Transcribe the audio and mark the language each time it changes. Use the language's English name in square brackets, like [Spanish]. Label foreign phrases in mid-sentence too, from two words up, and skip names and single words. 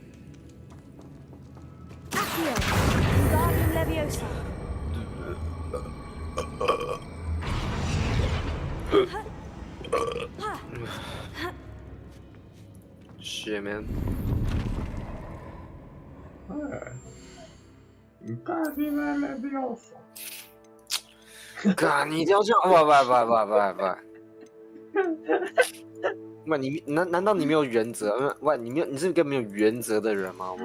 [English] Accio. Wingardium Leviosa. Shit, man. [Chinese] 你干起来了比较爽。干，你一定要这样？不，难道你没有原则？喂，你是一个没有原则的人吗？